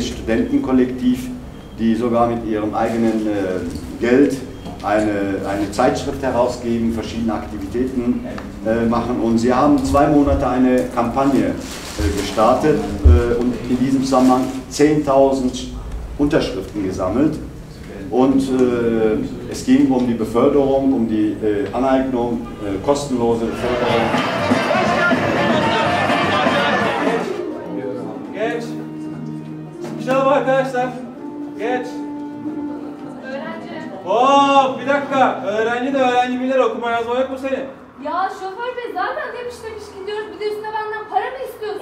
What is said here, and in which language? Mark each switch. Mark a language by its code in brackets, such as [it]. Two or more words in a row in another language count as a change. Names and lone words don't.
[de] Studentenkollektiv, die sogar mit ihrem eigenen Geld eine Zeitschrift herausgeben, verschiedene Aktivitäten machen und sie haben 2 Monate eine Kampagne gestartet und in diesem Zusammenhang 10.000 Unterschriften gesammelt und es ging um die Beförderung, um die Aneignung, kostenlose Beförderung. [tr] Geç. Çıkalım arkadaşlar. Geç. Öğrenci. Hop, bir dakika. Öğrenci de öğrenci bilir, okuma yazma yok mu senin? Ya şoför bey zaten demiş gidiyoruz, bir de üstüne benden para mı istiyorsun?